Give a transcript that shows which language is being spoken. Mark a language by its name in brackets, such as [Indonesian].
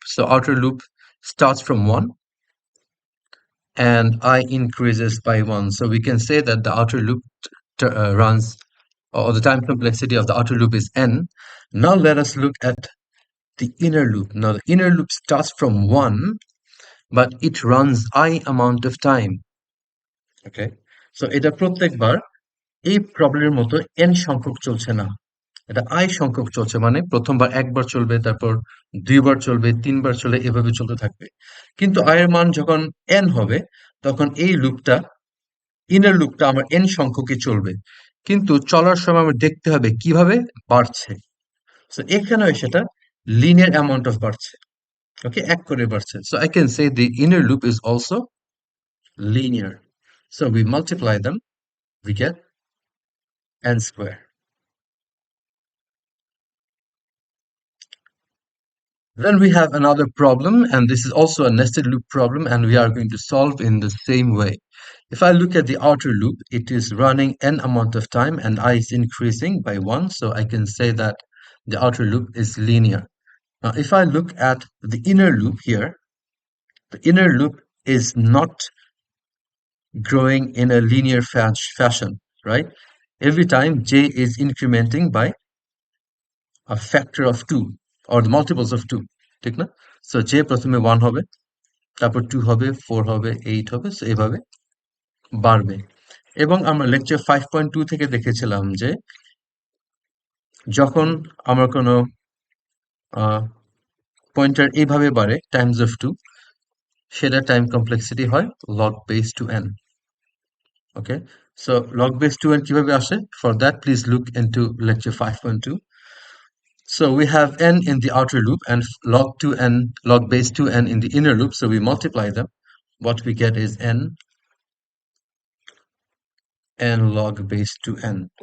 [English] So outer loop starts from 1 and I increases by 1. So we can say that the outer loop runs, or the time complexity of the outer loop is n. Now let us look at the inner loop. Now the inner loop starts from 1, but it runs I amount of time. Okay, so [Bangla] এটা প্রত্যেকবার এই প্রবলেমের মতো n সংখ্যক চলছে না, এটা I সংখ্যক চলছে। মানে প্রথমবার একবার চলবে, তারপর দুইবার চলবে, তিনবার চলে, এভাবে চলতে থাকবে। কিন্তু I এর মান যখন n হবে, তখন এই লুপটা, ইনার লুপটা আমার n সংখ্যকই চলবে। কিন্তু চলার সময় আমার দেখতে হবে কিভাবে বাড়ছে। [English] So [Bangla] এখানেও সেটা [English] linear amount of [Bangla] বাড়ছে। Okay, এক করে বাড়ছে। [English] So I can say the inner loop is also linear. So we multiply them, we get n square. Then we have another problem, and this is also a nested loop problem, and we are going to solve in the same way. If I look at the outer loop, it is running n amount of time and I is increasing by 1, so I can say that the outer loop is linear. Now if I look at the inner loop here, the inner loop is not growing in a linear fashion, right? Every time j is incrementing by a factor of 2. or the multiples of 2, [Bangla] ঠিক না? So j প্রথমে 1 হবে, তারপর 2 হবে, 4 হবে, 8 হবে, so এভাবে বাড়বে। এবং আমরা লেকচার 5.2 থেকে দেখেছিলাম যে যখন আমরা কোনো পয়েন্টার এইভাবে বাড়ে টাইমস অফ 2, সেটা টাইম কমপ্লেক্সিটি হয় log base to n. [English] Okay, so log base 2n [Bangla] কিভাবে আসে? [English] For that, please look into lecture 5.2. So we have n in the outer loop and log base 2n in the inner loop. So we multiply them. What we get is n log base 2n.